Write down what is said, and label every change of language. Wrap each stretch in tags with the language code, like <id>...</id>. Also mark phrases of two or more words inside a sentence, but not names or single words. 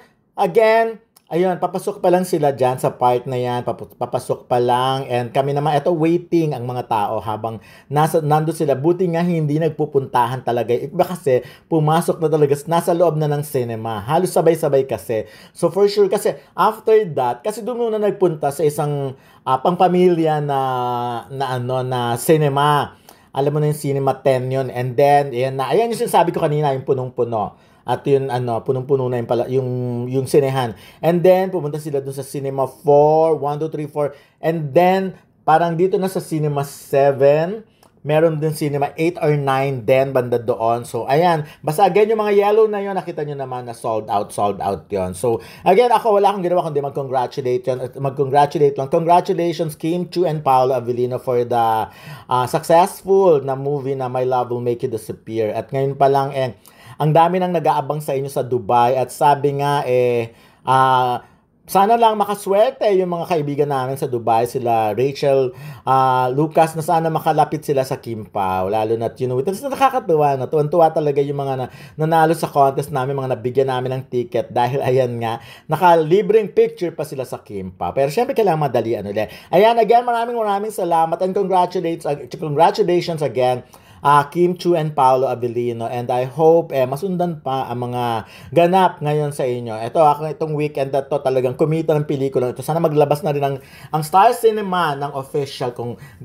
<tl>Again, ayun, papasok pa lang sila dyan sa part na yan. Papasok pa lang. And kami naman, eto waiting ang mga tao habang nando sila. Buti nga hindi nagpupuntahan talaga. Iba kasi, pumasok na talaga. Nasa loob na ng cinema. Halos sabay-sabay kasi.</tl> <en>So for sure, kasi after that,</en> <tl>kasi doon muna nagpunta sa isang pangpamilya na cinema. Alam mo na yung Cinema 10 yun.</tl> <en>And then,</en> <tl>ayan yung sinasabi ko kanina, yung punong-puno. At yun, punong-puno na yung sinehan.</tl> <en>And then,</en> <tl>pumunta sila dun sa Cinema 4, 1, 2, 3, 4.</tl> <en>And then,</en> <tl>parang dito na sa Cinema 7, meron din Cinema 8 or 9 din, banda doon. So, ayan. Basta again, yung mga yellow na yun, nakita nyo naman na sold out yun. So, again, ako wala akong ginawa kundi mag-congratulate lang.</tl> <en>Congratulations, Kim Chiu and Paolo Avellino for the successful na movie na My Love Will Make You Disappear.</en> <tl>At ngayon pa lang, ang dami nang nag-aabang sa inyo sa Dubai. At sabi nga, sana lang makaswerte yung mga kaibigan namin sa Dubai, sila Rachel Lucas, na sana makalapit sila sa Kim Pao. Lalo na, tapos nakakatuwa na, tuwan-tuwa talaga yung mga nanalo sa contest namin, mga nabigyan namin ng ticket dahil ayan nga, nakalibreng picture pa sila sa Kim Pao. Pero syempre kailangan madalian ulit. Ayan, again, maraming salamat</tl> <en>and congratulations again, Kim Chiu and Paolo Avellino, and I hope</en> <tl>masundan pa ang mga ganap ngayon sa inyo. Itong weekend na to talagang kumita ng pelikula ito. Sana maglabas na rin ang Star Cinema ng official kung</tl>